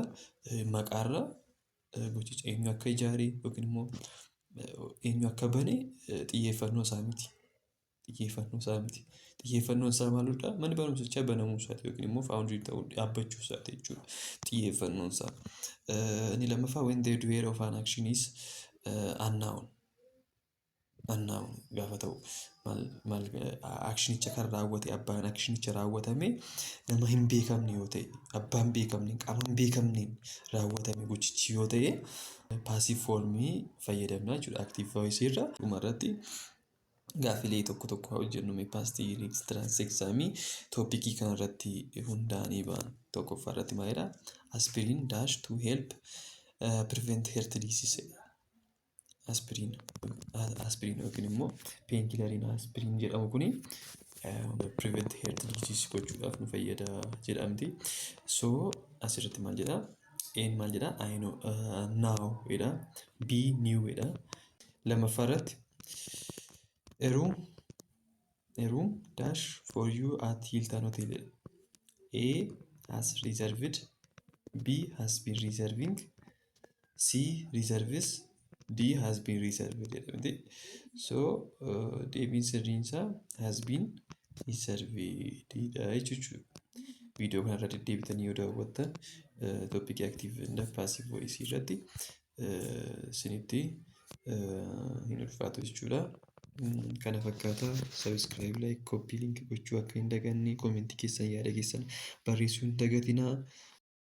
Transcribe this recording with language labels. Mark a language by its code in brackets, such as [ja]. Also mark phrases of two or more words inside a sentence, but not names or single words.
[om] Maqaarraa gochicha eenyu akka ijaare yookiin immoo eenyu akka bane xiyyeeffannoo isaa miti. Xiyyeeffannoon isaa maalidha? Manni barumsichaa banamuu isaati yookiin immoo foundry ta'uu dhaabbachuu isaati jechuudha. Xiyyeeffannoon isaa. Inni lammaffaa [en] when the doer of an action is unknown [om] gaafa ta'u maal actionicha kan raawwate abbaan actionicha raawwatame nama hin beekamne yoo ta'e abbaan beekamne qaama hin beekamneen raawwatame gochichi yoo ta'e [en] passive formii [om] fayyadamna jechuudha. [en] Active voice [om] irra dhumarratti gaafilee tokko hojjennu mee [en] paastii riikistiraansi egzaamii toopikii [om] kanarratti hundaa'anii ba'an tokkoffaa irratti maalidha? [en] Aspiriin daash to help prevent heart disease. [om] Aspiriin yookiin immoo peenkilariin aspiriin jedhamu kuni [en] prevent heart disease [om] gochuudhaaf nu fayyada jedhamti. So asirratti maal jedha? Een maal jedha? [en] I know now jedha. B new jedha. [om] Lammaffaa irratti [en] a room dash for you at Hilton Hotel. A has reserved. B has been reserving. C reserves. D has been reserved. [om] So deebiin sirriin isaa [en] has been reserved [om] jechuudha. Viidiyoo kanarra deddeebitanii yoo daawwattan toopikii [en] aktiiv inda paasiv voisii [om] irratti isinitti hin ulfaatu jechuudha. Kana fakkaata [en] sabiskiraayib laayik koppii linkii [om] gochuu akka hin dagatinne koomentii keessan yaada keessan barreessuu hin dagatinaa.